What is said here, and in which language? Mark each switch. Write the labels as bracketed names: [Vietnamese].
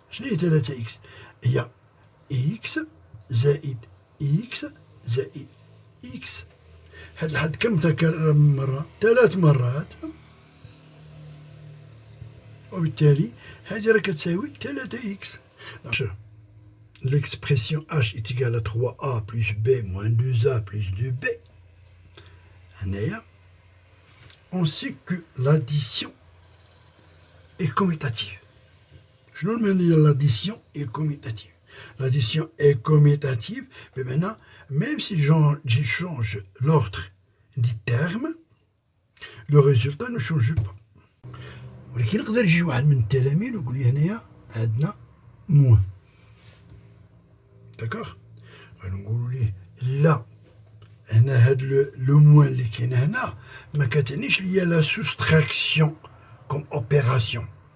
[Arabic] شنو هي 3 اكس؟ هي اكس زائد اكس زائد اكس. هاد الحد كم تكرر من مرة؟ 3 مرات. وبالتالي هذه راه كتساوي 3 اكس. [French] L'expression h est égale à 3a plus b moins 2a plus 2b. [Arabic] هنايا on sait que l'addition est commutative. شنو المعنى ديال [French] l'addition est commutative؟ L'addition est commutative, mais maintenant, même si je change l'ordre des termes, le résultat ne change pas. [Arabic] ولكن يقدر يجي واحد من التلاميذ ويقول لي هنايا عندنا موان. داكوغ. غنقولوا ليه لا هنا هاد لو موان اللي كاين هنا ما كتعنيش ليا لا سوستراكسيون كوم اوبيراسيون.